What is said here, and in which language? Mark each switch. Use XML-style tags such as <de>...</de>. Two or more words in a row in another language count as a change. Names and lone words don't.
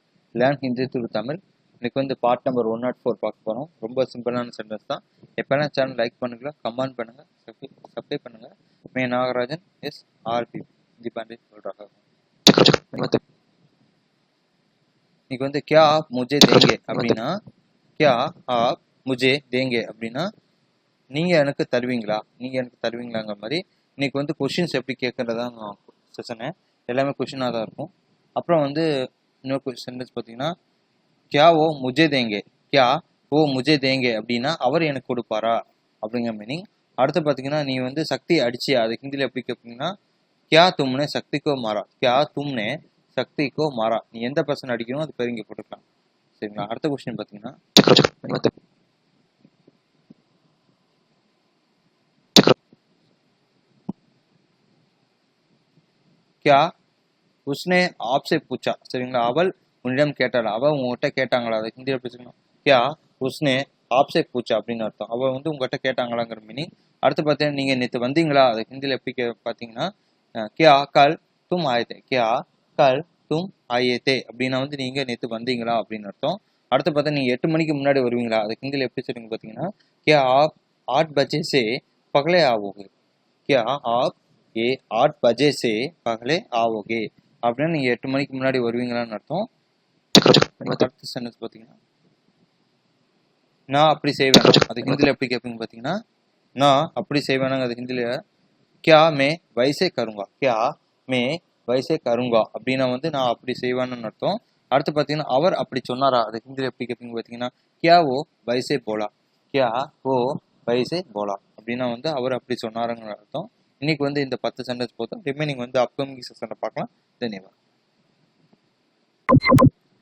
<en>Learn Hindi through Tamil.</en> <ta>இன்னைக்கு வந்து</ta> <en>part number</en> <ta>104 பார்க்க போகிறோம். ரொம்ப சிம்பிளான சென்டென்ஸ் தான். எப்போல்லாம் சேனல் லைக் பண்ணுங்க, கமெண்ட் பண்ணுங்கள், சப்ஸ்கிரைப் பண்ணுங்கள். மே நாகராஜன் எஸ் ஆர்பி ஹிந்தி பண்டிட் சொல்கிறாங்க. இன்னைக்கு வந்து</ta> <hi>क्या आप मुझे देंगे</hi> <ta>அப்படின்னா,</ta> <hi>क्या आप मुझे देंगे</hi> <ta>அப்படின்னா நீங்கள் எனக்கு தருவீங்களா, நீங்கள் எனக்கு தருவீங்களாங்கிற மாதிரி. இன்னைக்கு வந்து கொஷின்ஸ் எப்படி கேட்குறதான் செஷனு, எல்லாமே கொஷினாக தான் இருக்கும். அப்புறம் வந்து இன்னொரு சென்டென்ஸ் பார்த்தீங்கன்னா,</ta> <hi>क्या वो मुझे देंगे, क्या वो मुझे देंगे</hi> <ta>அப்படின்னா அவர் எனக்கு கொடுப்பாரா அப்படிங்கிற மீனிங். அடுத்து பார்த்தீங்கன்னா, நீ வந்து சக்தி அடிச்சு அது ஹிந்தியில் எப்படி கேட்பீங்கன்னா,</ta> <hi>क्या तुमने शक्ति को मारा, क्या तुमने शक्ति को मारा.</hi> <ta>நீ எந்த பர்சன் அடிக்கணும் அது பேர் இங்கே போட்டுக்கலாம். சரிங்களா. அடுத்த கொஸ்டின் பார்த்தீங்கன்னா,</ta> <hi>क्या उसने आपसे पूछा.</hi> <ta>சரிங்களா. அவள் உன்னிடம் கேட்டாள், அவள் உங்ககிட்ட கேட்டாங்களா, அதை ஹிந்தியில் பேசணும்.</ta> <hi>क्या उसने आपसे पूछा</hi> <ta>அப்படின்னு அர்த்தம். அவள் வந்து உங்ககிட்ட கேட்டாங்களாங்கிற மீனிங். அடுத்து பார்த்தீங்கன்னா, நீங்கள் நேற்று வந்தீங்களா, அதை ஹிந்தியில் எப்படி பார்த்தீங்கன்னா,</ta> <hi>क्या कल तुम आए थे, क्या कल तुम आए थे</hi> <ta>அப்படின்னா வந்து நீங்கள் நேற்று வந்தீங்களா அப்படின்னு அர்த்தம். அடுத்து பார்த்தா நீங்கள் 8 மணிக்கு முன்னாடி வருவீங்களா, அதை ஹிந்தியில் எப்படி சொல்லுங்க பார்த்தீங்கன்னா,</ta> <hi>क्या आप 8 बजे से पहले आओगे, क्या आप ये 8 बजे से पहले आओगे</hi> <ta>அப்படின்னா நீங்கள் 8 மணிக்கு முன்னாடி வருவீங்களான்னு அர்த்தம். அடுத்த சென்டென்ஸ் பார்த்தீங்கன்னா, நான் அப்படி செய்வேன், அது ஹிந்தியில் எப்படி கேட்பீங்க பார்த்தீங்கன்னா, நான் அப்படி செய்வேனாங்க அது ஹிந்தியில்</ta> <hi>क्या मैं वैसे करूँगा, क्या मैं वैसे करूँगा</hi> <ta>அப்படின்னா வந்து நான் அப்படி செய்வேன்னு அர்த்தம். அடுத்து பார்த்தீங்கன்னா, அவர் அப்படி சொன்னாரா, அது ஹிந்தியில் எப்படி கேட்பீங்க பார்த்தீங்கன்னா,</ta> <hi>क्या वो वैसे बोला, क्या वो वैसे बोला</hi> <ta>அப்படின்னா வந்து அவர் அப்படி சொன்னாருங்கிற அர்த்தம். இன்னைக்கு வந்து இந்த 10 சென்டென்ஸ் போதும். ரிமைனிங் வந்து அப்கமிங் செஷனில் பார்க்கலாம். தன்யவாத்.</ta>